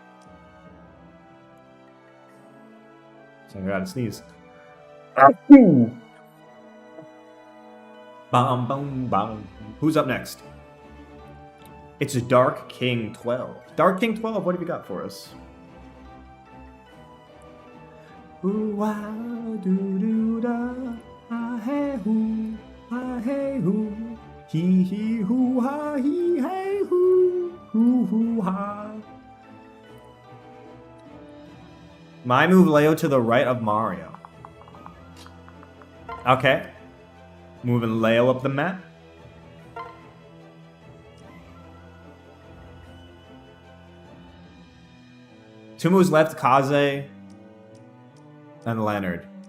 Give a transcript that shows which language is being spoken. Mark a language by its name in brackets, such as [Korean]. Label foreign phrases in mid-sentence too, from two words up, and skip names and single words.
[English] So I gotta sneeze. Bum, bum, bum. Who's up next? It's Dark King 12. Dark King 12, what have you got for us? Ooh, ah, doo, doo, da, ah, hey, hoo, ah, hey, hoo. Hee, hee, hoo, ha, hee, hey, hoo, hoo, hoo, ha. My move, Leo, to the right of Mario. Okay. Moving Leo up the map. Two moves left, Kaze and Leonard.